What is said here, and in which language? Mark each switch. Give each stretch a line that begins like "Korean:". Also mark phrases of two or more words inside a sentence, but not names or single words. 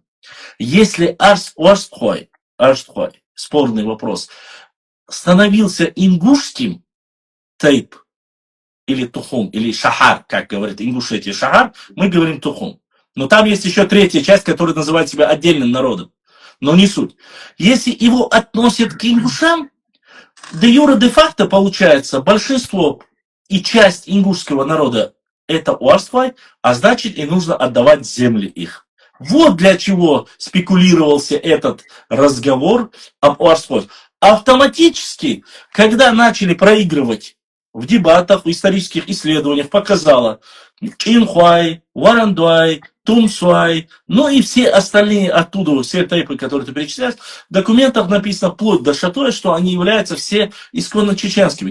Russian: Если Уарстхой, спорный вопрос, становился ингушским тейп, или Тухум, или Шахар, как говорит Ингушетия Шахар, мы говорим Тухум. Но там есть еще третья часть, которая называет себя отдельным народом. Но не суть. Если его относят к ингушам, де юре де факто получается большинство и часть ингушского народа это Уарстхой, а значит и нужно отдавать земли их. Вот для чего спекулировался этот разговор об Уарстхой. Автоматически, когда начали проигрывать в дебатах, в исторических исследованиях, показало Чинхуай, Варандуай, Тумсуай, ну и все остальные оттуда, все тейпы, которые ты перечисляешь, в документах написано вплоть до Шатоя, что они являются все исконно чеченскими.